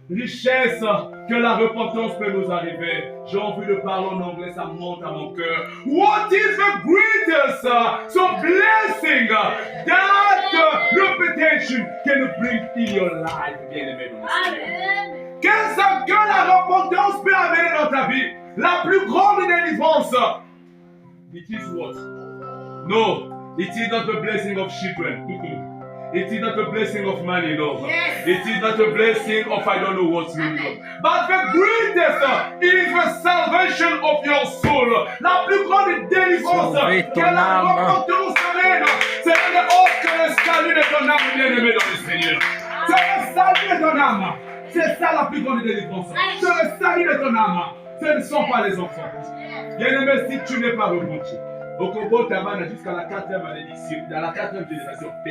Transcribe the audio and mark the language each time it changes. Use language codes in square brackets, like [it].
[fr] richesse que la repentance peut nous arriver. J'ai envie de parler en anglais, ça monte à mon cœur. [en] What is the greatest blessing that repetition can bring in your life, bien-aimé dans le Seigneur? [fr] Qu'est-ce que la repentance peut amener dans ta vie? La plus grande délivrance. It is what? [en] No, it is not the blessing of children. It is not a blessing of money, no. Yes. It is not a blessing of I don't know what's really good. But the greatest is the salvation of your soul. [fr] La plus grande délivrance que la repentance amène, c'est le salut de ton âme, bien-aimé dans le Seigneur. C'est le salut de ton âme. C'est ça la plus grande délivrance. C'est le salut de ton âme. Ce ne sont pas les enfants. Bien-aimé, si tu n'es pas repenti, au Congo, tu as jusqu'à la 4e malédiction, dans la 4e génération.